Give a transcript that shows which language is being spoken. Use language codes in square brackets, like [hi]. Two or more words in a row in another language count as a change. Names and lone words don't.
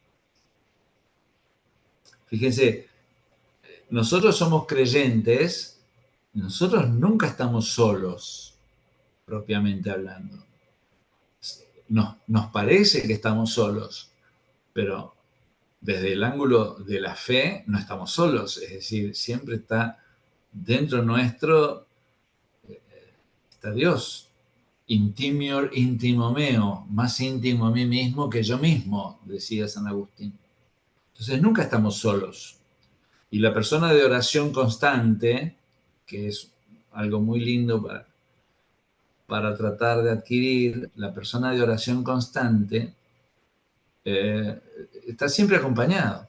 [es] Fíjense, nosotros somos creyentes, nosotros nunca estamos solos, propiamente hablando. Nos parece que estamos solos, pero desde el ángulo de la fe no estamos solos, es decir, siempre está dentro nuestro, está Dios. [la] Intimior intimo meo, [es] más íntimo a mí mismo que yo mismo, decía San Agustín. Entonces nunca estamos solos. Y la persona de oración constante, que es algo muy lindo para tratar de adquirir, la persona de oración constante está siempre acompañado.